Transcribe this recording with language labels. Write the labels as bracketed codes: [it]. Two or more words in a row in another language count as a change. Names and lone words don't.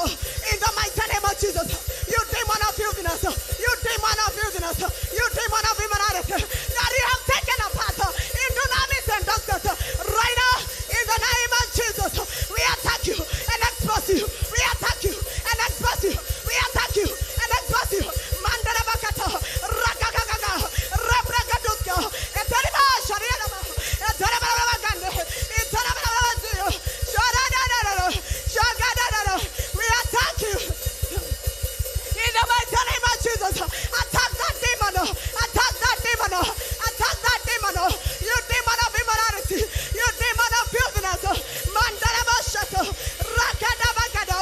[en] In the mighty name of Jesus, you demon of filthiness, you demon of filthiness, you demon of immorality that you have taken apart in dunamis and doctors. Right now, in the name of Jesus, we attack you and expose you. We attack you and expose you. We attack you and expose you. Mandala bakata, rakakaka, rebragaduska, eteriba shariana, eteriba bagande, eteriba bazio, sharadada, shagadada. We attack you in the mighty name of Jesus. Attack that demon. Attack that demon. Attack that demon. You demon of immorality. You demon of filthiness. Mandala bashata, rakada bagada.